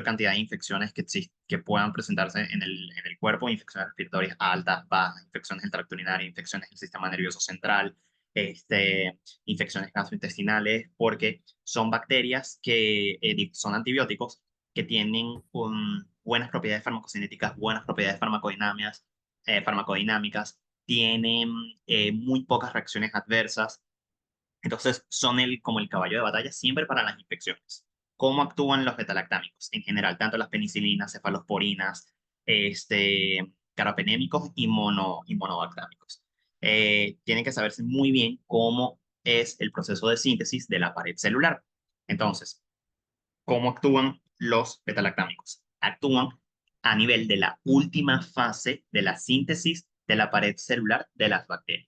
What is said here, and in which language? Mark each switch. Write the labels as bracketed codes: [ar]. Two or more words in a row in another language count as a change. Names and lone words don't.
[es] cantidad de infecciones que puedan presentarse en el cuerpo, infecciones respiratorias altas, bajas, infecciones del tracto urinario, infecciones del sistema nervioso central, infecciones gastrointestinales, porque son bacterias que son antibióticos que tienen buenas propiedades farmacocinéticas, buenas propiedades farmacodinámicas, tienen muy pocas reacciones adversas, entonces son como el caballo de batalla siempre para las infecciones. ¿Cómo actúan los betalactámicos? En general, tanto las penicilinas, cefalosporinas, carapenémicos y monobactámicos. Tienen que saberse muy bien cómo es el proceso de síntesis de la pared celular. Entonces, ¿cómo actúan los betalactámicos? Actúan a nivel de la última fase de la síntesis de la pared celular de las bacterias.